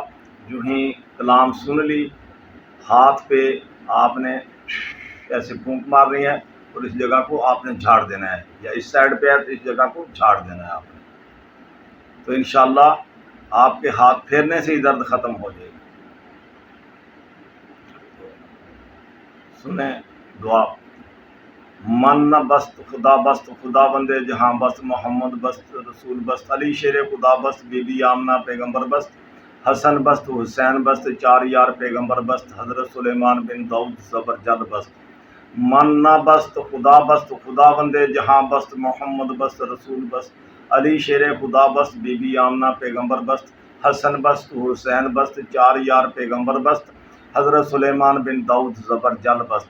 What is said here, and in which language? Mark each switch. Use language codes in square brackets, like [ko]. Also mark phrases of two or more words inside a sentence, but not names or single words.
[ur] جو ہی کلام سن لی، ہاتھ پہ آپ نے ایسے پھونک مارنی ہے، اور اس جگہ کو آپ نے جھاڑ دینا ہے، یا اس سائڈ پہ ہے تو اس جگہ کو جھاڑ دینا ہے آپ نے، تو انشاءاللہ آپ کے ہاتھ پھیرنے سے ہی درد ختم ہو جائے گی۔ سنیں دعا۔ [fa] من نہ بست خدا بست، خدا بندے جہاں بست، محمد بست رسول بست، علی شیر خدا بست، بی بی آمنہ پیغمبر بست، حسن بست حسین بست، چار یار پیغمبر بست، حضرت سلیمان بن داؤد زبر جل بست۔ من نہ بست خدا بست، خدا بندے جہاں بست، محمد بست رسول بست، علی شیر خدا بست، بی بی آمنہ پیغمبر بست، حسن بست حسین بست، چار یار پیغمبر بست، حضرت سلیمان بن داؤد زبر جل بست۔